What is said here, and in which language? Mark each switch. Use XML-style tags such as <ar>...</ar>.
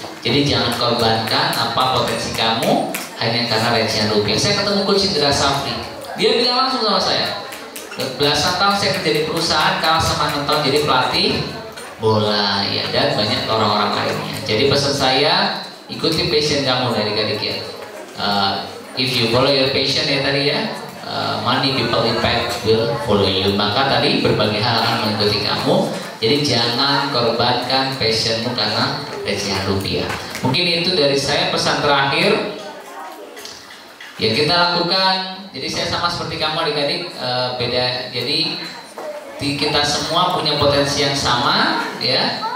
<id>Jadi jangan korbankan apa potensi kamu hanya karena recehan rupiah. Saya ketemu Coach Indra Safri, dia bilang langsung sama saya, belasan tahun saya kerja di perusahaan, kalah sama 6 tahun jadi pelatih bola, ya, dan banyak orang-orang lainnya. Jadi pesan saya, ikuti passion kamu dari adik ya.</id> <en>If you follow your passion ya tadi ya, money, people, impact will follow you.</en> <id>Maka tadi berbagai hal akan mengikuti kamu. Jadi jangan korbankan passionmu karena recehan rupiah. Mungkin itu dari saya pesan terakhir yang kita lakukan. Jadi saya sama seperti kamu adik-adik, beda. Jadi kita semua punya potensi yang sama ya.</id>